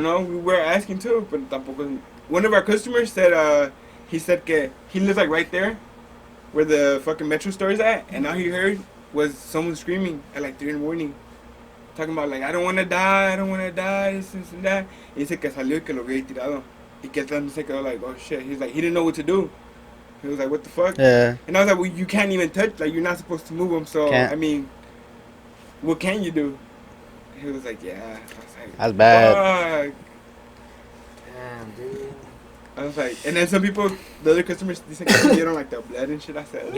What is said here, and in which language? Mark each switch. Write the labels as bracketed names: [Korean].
[English] Instagram. know. We were asking too, but [Spanish] tampoco. [English] One of our customers said, he said que he lives like right there, where the fucking Metro store is at, and all he heard was someone screaming at like 3 in the morning, talking about like I don't want to die, this and that. [Spanish] Y dice que salió y que lo había tirado, y que él se quedó [English] like, oh shit. He's like he didn't know what to do. He was like, what the fuck? Yeah. And I was like, well, you can't even touch. Like you're not supposed to move him. So Can't. I mean, what can you do? He was like, yeah. I was like, That's bad. fuck. Damn, dude. I was like, and then some people, the other customers, they said que don't like the blood and shit. I said,